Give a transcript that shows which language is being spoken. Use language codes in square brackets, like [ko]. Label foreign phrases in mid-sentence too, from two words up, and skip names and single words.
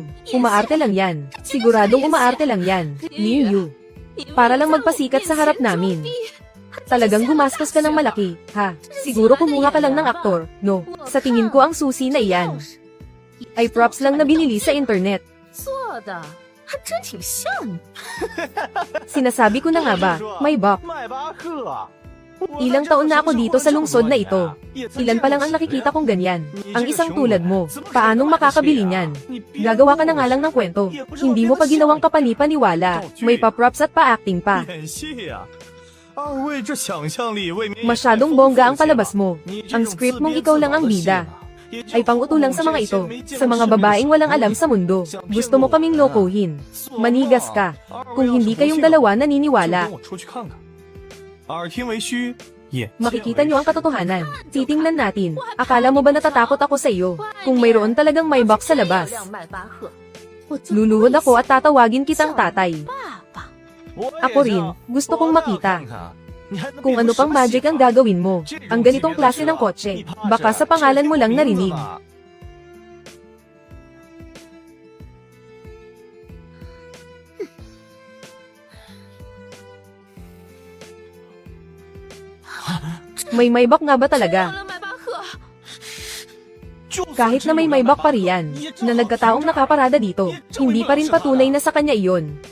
[tl] Umaarte lang yan. Siguradong umaarte lang yan. Lin Yu. Para lang magpasikat sa harap namin. Talagang gumastos ka ng malaki, ha? Siguro kumuha ka lang ng aktor, no? Sa tingin ko ang susi na iyan ay props lang na binili sa internet. [zh] 做的还真挺像你。 [tl] Sinasabi ko na nga ba, Maybach, [zh] 迈巴赫。 [tl] ilang taon na ako dito sa lungsod na ito. Ilan pa lang ang nakikita kong ganyan. Ang isang tulad mo, paanong makakabili niyan? Gagawa ka na nga lang ng kwento. Hindi mo pa ginawang kapani-paniwala. May pa-props at pa-acting pa. [zh] 演戏呀！二位这想象力未免 [tl] Masyadong bongga ang palabas mo. Ang script mong ikaw lang ang bida ay pang-uto lang sa mga ito, sa mga babaeng walang alam sa mundo. Gusto mo kaming lokohin. Manigas ka. Kung hindi kayong dalawa naniniwala, [zh] 跟我出去看看。耳听为虚，眼 [tl] makikita nyo ang katotohanan. Titingnan natin. Akala mo ba natatakot ako sa iyo? Kung mayroon talagang Maybach sa labas, [zh] 辆迈巴赫， [tl] luluhod ako at tatawagin kitang tatay. [zh] 爸爸， [tl] Ako rin, gusto kong makita kung ano pang magic ang gagawin mo. Ang ganitong klase ng kotse, baka sa pangalan mo lang narinig. May Maybach nga ba talaga? [zh] 了迈巴赫， [tl] Kahit na may Maybach pa riyan, na nagkataong nakaparada dito, hindi pa rin patunay na sa kanya iyon.